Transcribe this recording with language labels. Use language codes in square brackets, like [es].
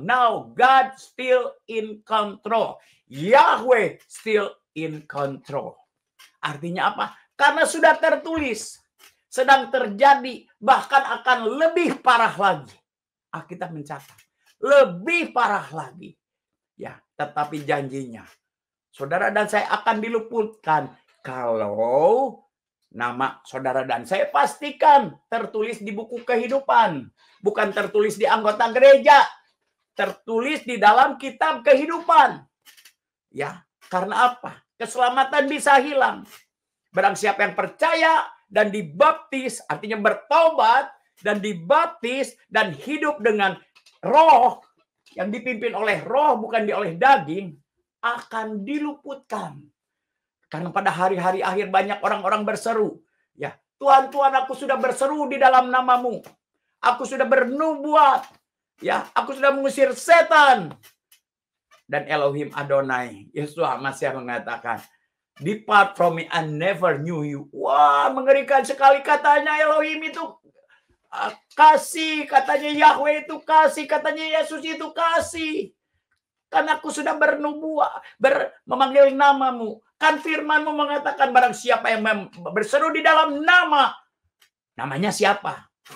[en] Now God still in control. Yahweh still in control. [id] Artinya apa? Karena sudah tertulis, sedang terjadi, bahkan akan lebih parah lagi. Alkitab mencatat, lebih parah lagi. Ya, tetapi janjinya, saudara dan saya akan diluputkan kalau nama saudara dan saya pastikan tertulis di buku kehidupan, bukan tertulis di anggota gereja, tertulis di dalam kitab kehidupan. Ya, karena apa? Keselamatan bisa hilang. Barang siapa yang percaya dan dibaptis, artinya bertobat dan dibaptis dan hidup dengan roh yang dipimpin oleh roh bukan oleh daging, akan diluputkan. Karena pada hari-hari akhir banyak orang-orang berseru, ya, Tuhan, Tuhan, aku sudah berseru di dalam namamu. Aku sudah bernubuat, ya, aku sudah mengusir setan. Dan Elohim Adonai, Yesus masih mengatakan, [en] depart from me, I never knew you. [id] Wah, mengerikan sekali katanya Elohim itu kasih, katanya Yahweh itu kasih, katanya Yesus itu kasih. Karena aku sudah bernubuat, memanggil namamu. Kan firmanmu mengatakan barang siapa yang berseru di dalam nama. Namanya siapa?